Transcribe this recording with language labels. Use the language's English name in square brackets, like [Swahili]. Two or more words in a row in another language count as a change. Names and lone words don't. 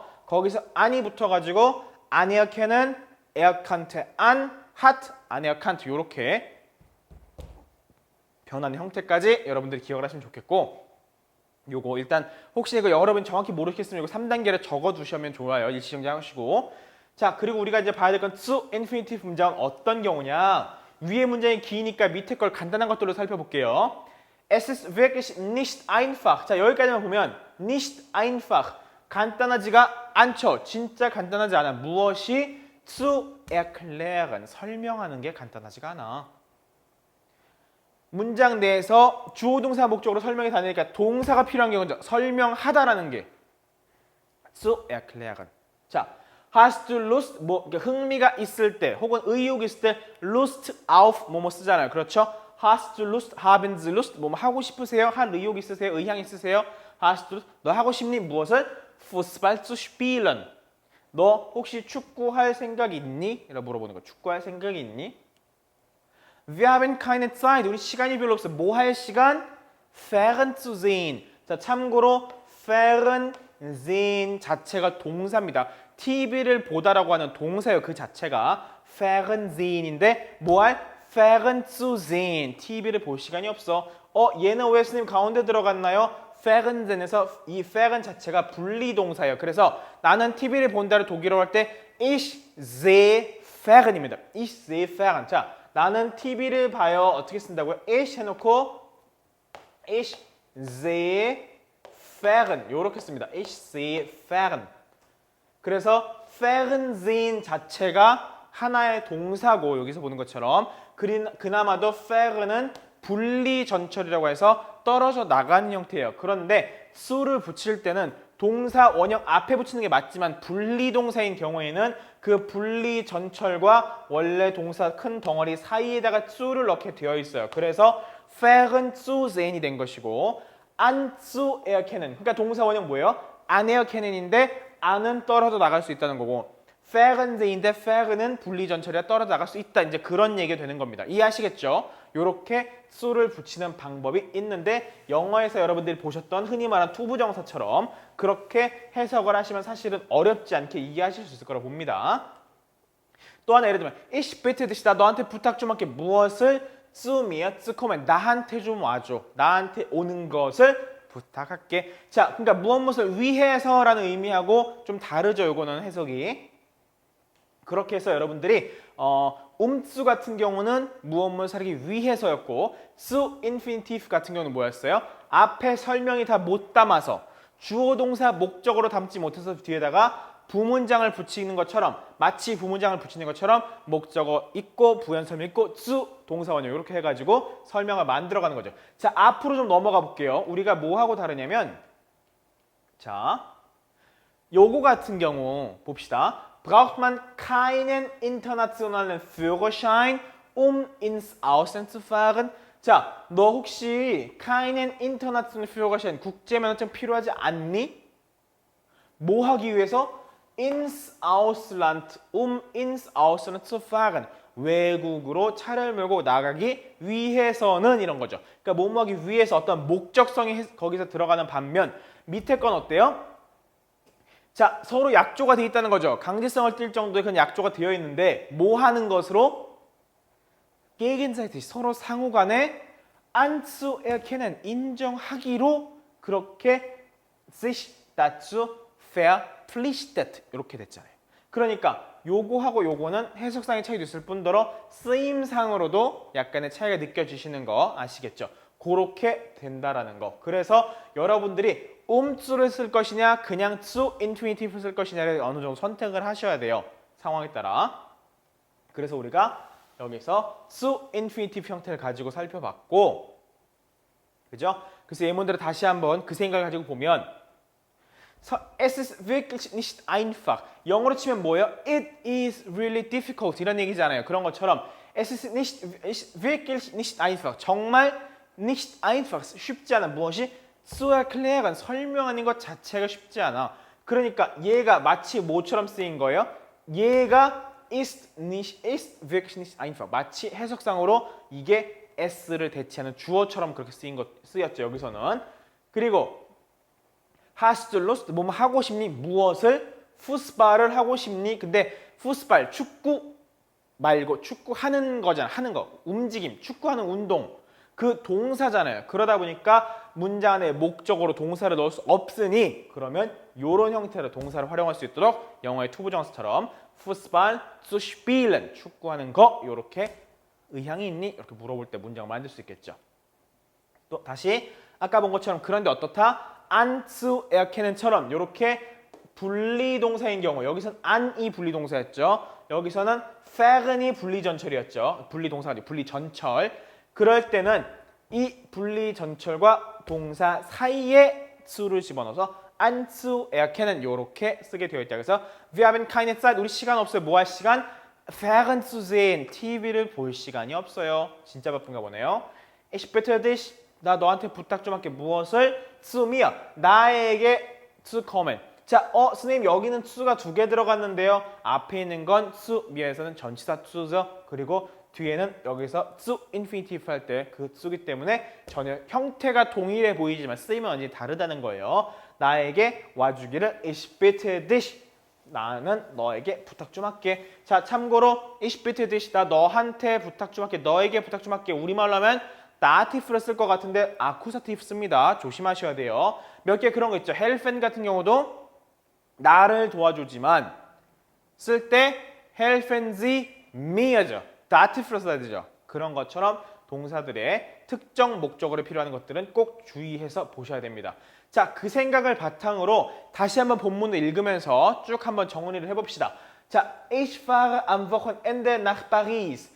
[Korean] 거기서 안이 붙어가지고 아네어케는 에어칸트 안, 핫, 아네어칸트 이렇게 변하는 형태까지 여러분들이 기억을 하시면 좋겠고 요거 일단 혹시 이거 여러분 정확히 모르겠으면 이거 3단계를 적어두시면 좋아요. 일시정지 하시고 자 그리고 우리가 이제 봐야 될 건 zu 인피니티브 문장 어떤 경우냐 위에 문장이 기니까 밑에 걸 간단한 것들로 살펴볼게요. [German] Es ist wirklich nicht einfach. [Korean] 자 여기까지만 보면 [German] nicht einfach [Korean] 간단하지가 않죠. 진짜 간단하지 않아. 무엇이 [German] zu erklären [Korean] 설명하는 게 간단하지가 않아. 문장 내에서 주어 동사 목적으로 설명이 다니니까 동사가 필요한 경우는 설명하다라는 게 [German] zu erklären. 자 Hast du Lust? [Korean] 뭐 흥미가 있을 때 혹은 의욕이 있을 때 [German] Lust auf [Korean] 뭐뭐 쓰잖아요. 그렇죠? [German] Hast du Lust? Haben Sie Lust? [Korean] 뭐뭐 하고 싶으세요? 할 의욕 있으세요? 의향 있으세요? [German] Hast du? [Korean] 너 하고 싶니? 무엇을? [German] Fußball zu spielen. [Korean] 너 혹시 축구할 생각이 있니? 이라고 물어보는 거. 축구할 생각이 있니? [German] Wir haben keine Zeit. [Korean] 우리 시간이 별로 없어. 뭐 할 시간? [German] Fern zu sehen. [Korean] 자 참고로 Fernsehen 자체가 동사입니다. TV를 보다라고 하는 동사예요. 그 자체가 Fernsehen인데 뭐할? [German] Fern zu sehen. [Korean] TV를 볼 시간이 없어. 얘는 왜 스님 가운데 들어갔나요? Fernsehen에서 이 Fern 자체가 분리동사예요. 그래서 나는 TV를 본다를 독일어로 할 때 [German] Ich sehe Fern [Korean] 입니다. [German] Ich sehe Fern. [Korean] 자, 나는 TV를 봐요. 어떻게 쓴다고요? [German] Ich 해놓고 Ich sehe Fern. [Korean] 이렇게 씁니다. [German] Ich sehe Fern. [Korean] 그래서 Fernsehen 자체가 하나의 동사고 여기서 보는 것처럼 그나마도 Fer는 분리 전철이라고 해서 떨어져 나가는 형태예요. 그런데 수를 붙일 때는 동사 원형 앞에 붙이는 게 맞지만 분리 동사인 경우에는 그 분리 전철과 원래 동사 큰 덩어리 사이에다가 수를 넣게 되어 있어요. 그래서 [German] Fernen zu sehen [Korean] 이 된 것이고 [German] an zu erkennen [Korean] 그러니까 동사 원형 뭐예요? [German] an erkennen [Korean] 인데 안은 떨어져 나갈 수 있다는 거고 Fernsehe인데 Fern은 분리 전철이라 떨어져 나갈 수 있다. 이제 그런 얘기가 되는 겁니다. 이해하시겠죠? 요렇게 수를 붙이는 방법이 있는데 영어에서 여러분들이 보셨던 흔히 말하는 투부정사처럼 그렇게 해석을 하시면 사실은 어렵지 않게 이해하실 수 있을 거라고 봅니다. 또 하나 예를 들면 [German] Ich bitte dich [Korean] 나 너한테 부탁 좀 할게 무엇을 [German] zu mir zu kommen [Korean] 나한테 좀 와줘. 나한테 오는 것을 부탁할게. 자, 그러니까 무엇을 위해서라는 의미하고 좀 다르죠. 요거는 해석이. 그렇게 해서 여러분들이 umzu 같은 경우는 무엇을 사기 위해서였고 [German] zu infinitive [Korean] 같은 경우는 뭐였어요? 앞에 설명이 다 못 담아서 주어 동사 목적으로 담지 못해서 뒤에다가 부문장을 붙이는 것처럼 마치 부문장을 붙이는 것처럼 목적어 있고 부연설명 있고 zu 동사 원형 이렇게 해가지고 설명을 만들어가는 거죠. 자 앞으로 좀 넘어가 볼게요. 우리가 뭐하고 다르냐면 자 요거 같은 경우 봅시다. [German] Braucht man keinen internationalen Führerschein, ins Ausland zu fahren? [Korean] 자, 너 혹시 [German] keinen internationalen Führerschein [Korean] 국제면허증 필요하지 않니? 뭐 하기 위해서? [German] ins Ausland, ins Ausland zu fahren. [Korean] 외국으로 차를 몰고 나가기 위해서는 이런 거죠. 그러니까 뭐뭐 하기 위해서 어떤 목적성이 거기서 들어가는 반면 밑에 건 어때요? 자, 서로 약조가 되어 있다는 거죠. 강제성을 띌 정도의 그런 약조가 되어 있는데 뭐 하는 것으로? gegenseitig 서로 상호 간에 anzuerkennen 인정하기로 그렇게 [German] sich dazu verpflichtet [Korean] 이렇게 됐잖아요. 그러니까 요거하고 요거는 해석상의 차이도 있을 뿐더러 쓰임상으로도 약간의 차이가 느껴지시는 거 아시겠죠? 그렇게 된다라는 거. 그래서 여러분들이 umzu를 쓸 것이냐 그냥 [German] zu infinitive [Korean] 쓸 것이냐를 어느 정도 선택을 하셔야 돼요. 상황에 따라. 그래서 우리가 여기서 [German] zu infinitive [Korean] 형태를 가지고 살펴봤고 그죠? 그래서 예문들을 다시 한번 그 생각을 가지고 보면 [German] Es ist wirklich nicht einfach. [Korean] 영어로 치면 뭐예요? [English] It is really difficult [Korean] 이런 얘기잖아요. 그런 것처럼 [German] Es ist wirklich nicht einfach. 정말 nicht einfach. [Korean] 쉽지 않아. 무엇이? [German] zu erklären. [Korean] 설명하는 것 자체가 쉽지 않아. 그러니까 얘가 마치 뭐처럼 쓰인 거예요? [German] 얘가 ist wirklich nicht einfach. [Korean] 마치 해석상으로 이게 s를 대체하는 주어처럼 그렇게 쓰였죠. 여기서는. 그리고 [German] hast du Lust? [Korean] 뭐 하고 싶니? 무엇을? 푸스발을 하고 싶니? 근데 푸스발 축구 말고 축구하는 거잖아. 하는 거. 움직임. 축구하는 운동. 그 동사잖아요. 그러다 보니까 문장 안에 목적으로 동사를 넣을 수 없으니 그러면 이런 형태로 동사를 활용할 수 있도록 영어의 투부정사처럼 [German] Fußball zu spielen [Korean] 축구하는 거 이렇게 의향이 있니? 이렇게 물어볼 때 문장을 만들 수 있겠죠. 또 다시 아까 본 것처럼 그런데 어떻다? [German] an zu erkennen [Korean] 처럼 이렇게 분리동사인 경우 여기서는 an이 분리동사였죠. 여기서는 fern이 분리전철이었죠. 분리동사가 아니고 분리전철. 그럴 때는 이 분리전철과 동사 사이에 su를 집어넣어서 [German] an zu erkennen [Korean] 이렇게 쓰게 되어 있다. 그래서 [German] wir haben keine Zeit [Korean] 우리 시간 없어요. 뭐 할 시간? [German] fern zu sehen [Korean] TV를 볼 시간이 없어요. 진짜 바쁜가 보네요. [German] Ich bitte dich [Korean] 나 너한테 부탁 좀 할게. 무엇을? [German] zu mir. [Korean] 나에게 to kommen. 자, 선생님 여기는 to가 두 개 들어갔는데요. 앞에 있는 건 to mir에서는 전치사 to죠. 그리고 뒤에는 여기서 [English] to infinitive [Korean] 할 때 그 to기 때문에 전혀 형태가 동일해 보이지만 쓰임은 완전히 다르다는 거예요. 나에게 와주기를 [German] ich bitte dich. [Korean] 나는 너에게 부탁 좀 할게. 자, 참고로 [German] ich bitte dich. [Korean] 나 너한테 부탁 좀 할게. 너에게 부탁 좀 할게. 우리말로 하면 다티프를 쓸 것 같은데 아쿠사티프 씁니다. 조심하셔야 돼요. 몇 개 그런 거 있죠. helfen 같은 경우도 나를 도와주지만 쓸 때 [German] helfen Sie mir [Korean] 죠. 다티프를 써야 되죠. 그런 것처럼 동사들의 특정 목적어로 필요한 것들은 꼭 주의해서 보셔야 됩니다. 자, 그 생각을 바탕으로 다시 한번 본문을 읽으면서 쭉 한번 정리를 해봅시다. 자, [German] ich fahre am Wochenende nach Paris.